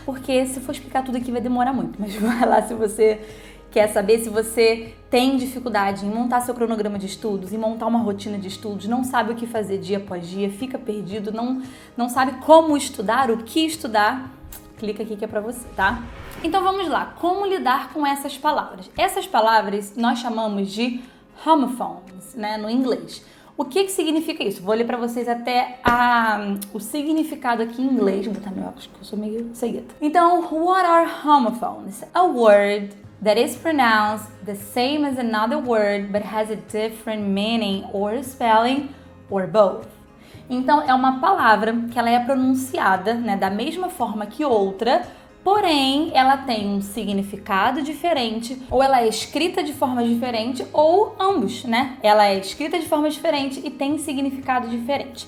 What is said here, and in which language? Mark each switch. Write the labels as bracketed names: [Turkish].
[Portuguese] Porque se for explicar tudo aqui vai demorar muito, mas vai lá se você quer saber, se você tem dificuldade em montar seu cronograma de estudos, em montar uma rotina de estudos, não sabe o que fazer dia após dia, fica perdido, não sabe como estudar, o que estudar, clica aqui que é pra você, tá? Então vamos lá, como lidar com essas palavras? Essas palavras nós chamamos de homophones, né, no inglês. O que significa isso? Vou ler para vocês até o significado aqui em inglês. Vou botar meu óculos, porque eu sou meio cegueta. Então, [English] what are homophones? A word that is pronounced the same as another word but has a different meaning or spelling or both. [Portuguese] Então, é uma palavra que ela é pronunciada, né, da mesma forma que outra, porém, ela tem um significado diferente, ou ela é escrita de forma diferente, ou ambos, né? Ela é escrita de forma diferente e tem significado diferente.